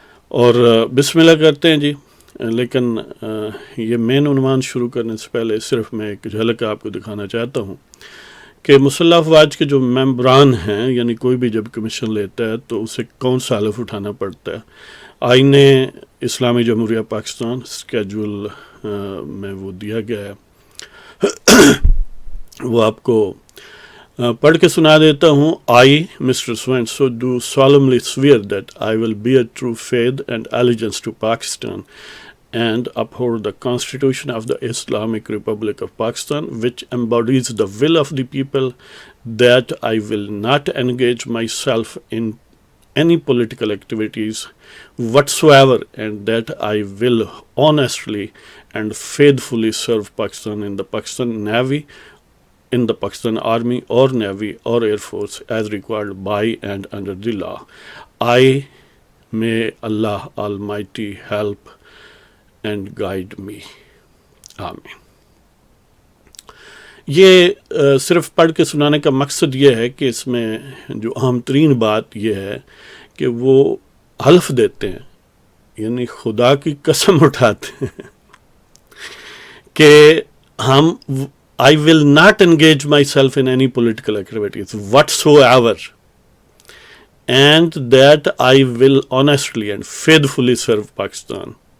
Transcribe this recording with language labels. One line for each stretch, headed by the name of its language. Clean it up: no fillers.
Urdu: اور بسم اللہ کرتے ہیں جی۔ لیکن یہ مین عنوان شروع کرنے سے پہلے صرف میں ایک جھلک آپ کو دکھانا چاہتا ہوں کہ مسلح افواج کے جو ممبران ہیں، یعنی کوئی بھی جب کمیشن لیتا ہے تو اسے کون سا حلف اٹھانا پڑتا ہے۔ آئین اسلامی جمہوریہ پاکستان اسکیجول میں وہ دیا گیا ہے، وہ آپ کو پڑھ کے سنا دیتا ہوں۔
English: I, Mr. So-and-so, do solemnly swear that I will bear true faith and allegiance to Pakistan and uphold the Constitution of the Islamic Republic of Pakistan, which embodies the will of the people, that I will not engage myself in any political activities whatsoever, and that I will honestly and faithfully serve Pakistan in the Pakistan Navy, in the Pakistan Army or Navy or Air Force as required by and under the law. May Allah Almighty help and guide me.
Urdu: آمین۔ یہ صرف پڑھ کے سنانے کا مقصد یہ ہے کہ اس میں جو اہم ترین بات یہ ہے کہ وہ حلف دیتے ہیں، یعنی خدا کی قسم اٹھاتے ہیں کہ ہم
English: I will not engage myself in any political activities whatsoever, and that I will honestly and faithfully serve Pakistan.